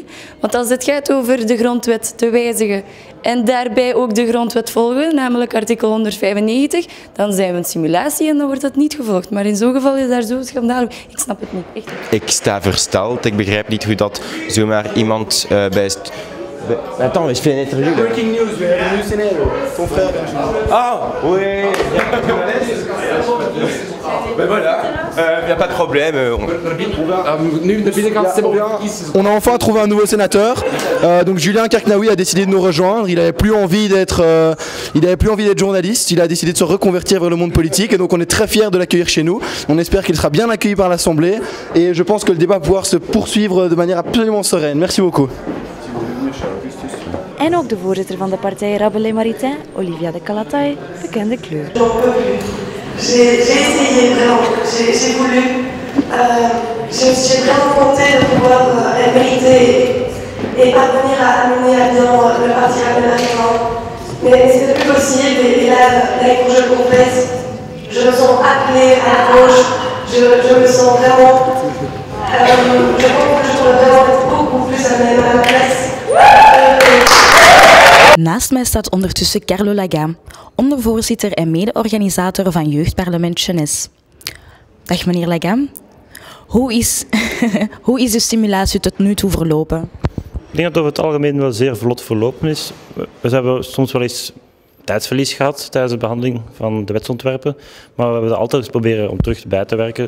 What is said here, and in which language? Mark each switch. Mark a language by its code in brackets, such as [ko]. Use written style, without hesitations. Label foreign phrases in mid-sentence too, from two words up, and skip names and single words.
[nl] Want als het gaat over de grondwet te wijzigen en daarbij ook de grondwet volgen, namelijk artikel 195, dan zijn we een simulatie en dan wordt dat niet gevolgd. Maar in zo'n geval is daar zo'n schandaal. Ik snap het niet. Echt. Ik sta versteld. Ik begrijp niet hoe dat zomaar iemand bij... [fr] Attends, je fais une interview. [en] Breaking news, [nl] we hebben een nieuw scenario. [fr] Ton frère Benjamin. Ah, oui. Ben voilà, y a pas de problème. On a enfin trouvé un nouveau sénateur. Donc Julien Kerknaoui a décidé de nous rejoindre. Il n'avait plus envie d'être journaliste. Il a décidé de se reconvertir vers le monde politique. Et donc on est très fiers de l'accueillir chez nous. On espère qu'il sera bien accueilli par l'Assemblée. Et je pense que le débat va pouvoir se poursuivre de manière absolument sereine. Merci beaucoup. [nl] En ook de voorzitter van de partij Rabelais Maritain, Olivia de Calatay, bekende kleur. [fr] J'ai essayé vraiment, j'ai voulu, j'ai vraiment compté de pouvoir mériter et parvenir à mener à bien le parti Rabelais Maritain. Mais c'était plus possible et là, avec mon jeu complète, je me sens appelée à la gauche, je me sens vraiment, je pense que je pourrais vraiment être beaucoup plus à ma place. [nl] Naast mij staat ondertussen Carlo Laga, ondervoorzitter en mede-organisator van Jeugdparlement Jeunesse. Dag meneer Laga, hoe is de simulatie tot nu toe verlopen? Ik denk dat het over het algemeen wel zeer vlot verlopen is. We hebben soms wel eens tijdsverlies gehad tijdens de behandeling van de wetsontwerpen, maar we hebben er altijd eens proberen om terug bij te werken.